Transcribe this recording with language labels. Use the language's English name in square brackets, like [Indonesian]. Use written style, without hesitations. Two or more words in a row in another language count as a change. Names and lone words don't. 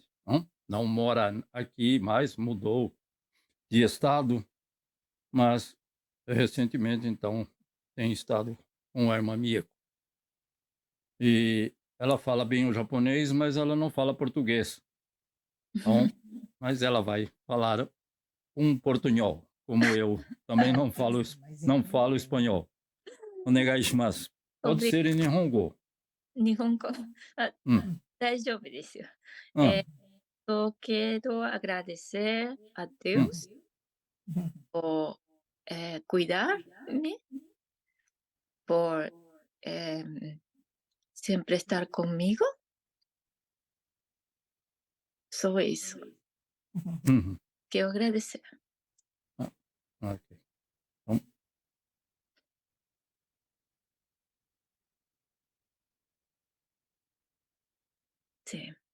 [Portuguese] Não mora aqui mais, mudou de estado, mas recentemente, então, tem estado com a irmã Mieko. E ela fala bem o japonês, mas ela não fala português. Então, mas ela vai falar um portunhol, como eu também não falo espanhol. [Japanese] お願いします. [Portuguese] Pode ser em Nihongo. [Japanese] 日本語。 Hum, 大丈夫ですよ。 ah, [Spanish] Quiero agradecer a hum, Deus por cuidarme, por siempre estar conmigo. [Portuguese] Só isso. [Spanish] Quiero agradecer. [Portuguese] ok. Então, Sim.